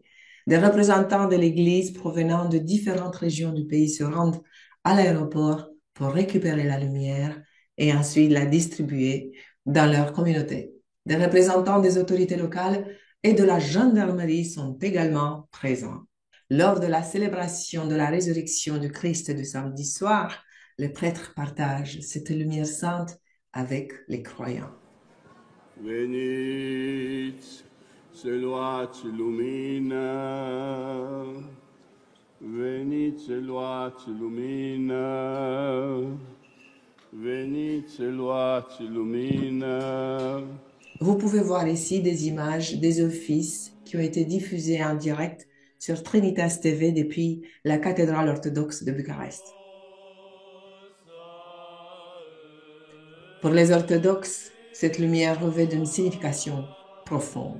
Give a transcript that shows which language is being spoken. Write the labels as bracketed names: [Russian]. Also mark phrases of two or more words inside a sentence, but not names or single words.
[French] Des représentants de l'Église provenant de différentes régions du pays se rendent à l'aéroport pour récupérer la lumière et ensuite la distribuer dans leur communauté. Des représentants des autorités locales et de la gendarmerie sont également présents. Lors de la célébration de la résurrection du Christ du samedi soir, les prêtres partagent cette lumière sainte avec les croyants. [Romanian] Veniți să luați lumina, veniți să luați lumina, veniți să luați lumina. [French] Vous pouvez voir ici des images des offices qui ont été diffusés en direct sur Trinitas TV depuis la cathédrale orthodoxe de Bucarest. Pour les orthodoxes, cette lumière revêt d'une signification profonde.